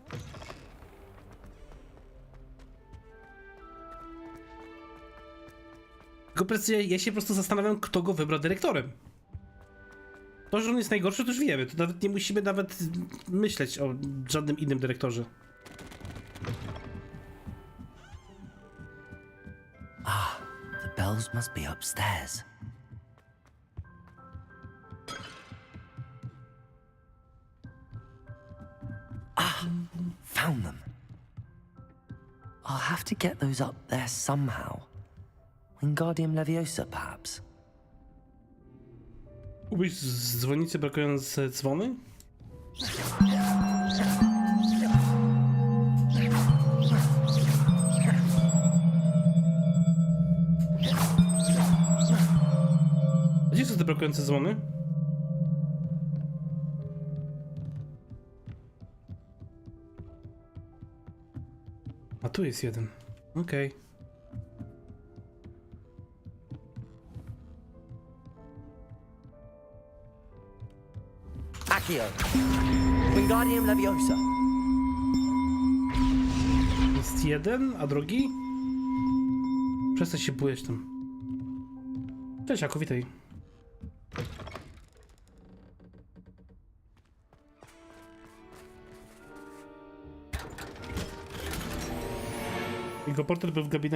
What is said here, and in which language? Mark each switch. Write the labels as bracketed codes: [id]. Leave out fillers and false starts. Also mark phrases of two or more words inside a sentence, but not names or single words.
[pl] Tylko precyzyjnie, ja się po prostu zastanawiam, kto go wybrał dyrektorem. To, że on jest najgorszy, to już wiemy. To nawet nie musimy nawet myśleć o żadnym innym dyrektorze. [en] The bells must be upstairs. Found them. I'll have to get those up there somehow. Wingardium Leviosa, perhaps. [pl] Ubyś z dzwonnicy brakując dzwony? A gdzie są te brakujące dzwony? A tu jest jeden. Okej. Accio. Wingardium Leviosa. Jest jeden, a drugi? Przestań się bujać tam. Cześć, Jakub, witaj. Jego portret był w gabinecie.